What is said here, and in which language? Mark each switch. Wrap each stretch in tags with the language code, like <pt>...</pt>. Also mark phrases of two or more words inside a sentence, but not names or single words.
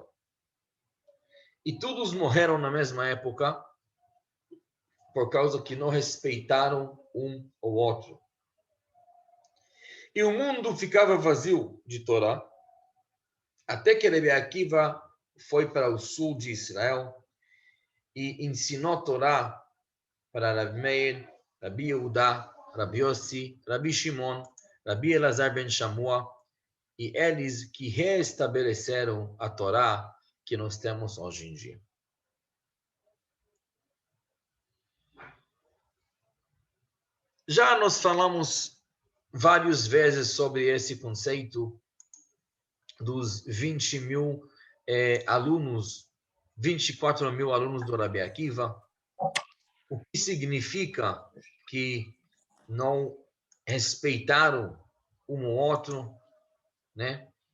<pt>E todos morreram na mesma época, por causa que não respeitaram um ou outro. E o mundo ficava vazio de Torá, até que Rabi Akiva foi para o sul de Israel e ensinou Torá para Rabi Meir, Rabi Yehuda, Rabi Yossi, Rabi Shimon, Rabi Elazar ben Shamua, e eles que reestabeleceram a Torá que nós temos hoje em dia. Já nós falamos várias vezes sobre esse conceito dos 20 mil alunos, 24 mil alunos do Rabi Akiva, o que significa que não respeitaram um ou outro, né?</pt>